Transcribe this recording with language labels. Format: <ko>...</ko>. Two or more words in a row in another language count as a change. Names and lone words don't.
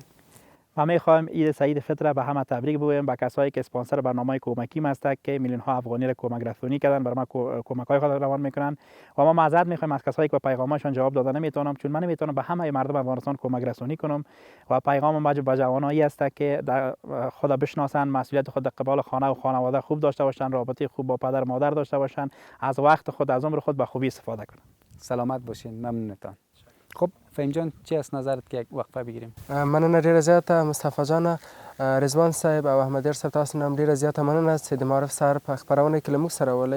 <fa>و میخوایم عید سعید فطر به همه تبریک بگویم، به کسایی که اسپانسر برنامه کمکی هستند که میلیون ها افغانی را کمک رسانی کردن، برای ما کمک های خود روان میکنن و ما معذرت میخوایم از کسایی که به پیغامشون جواب داده نمیتونم، چون من نمیتونم به همه مردم افغانستان کمک رسانی کنم و پیغام به جوانایی است که خود بشناسن، مسئولیت خود قبال خانه و خانواده خوب داشته باشن، رابطه خوب با پدر مادر داشته باشن، از وقت خود، از عمر خود به خوبی استفاده کنن. سلامت باشین. ممنونتان. خب فهیم جان، چی از نظرت که یک وقفه بگیریم؟</fa> <ps>مننه ډیره زیاته مصطفی جان، رضوان صاحب او احمدیار صاحب، تاسو نه هم ډیره زیاته مننه چې د معرف سهار په خپرونه کې له موږ سره ولئ.</ps>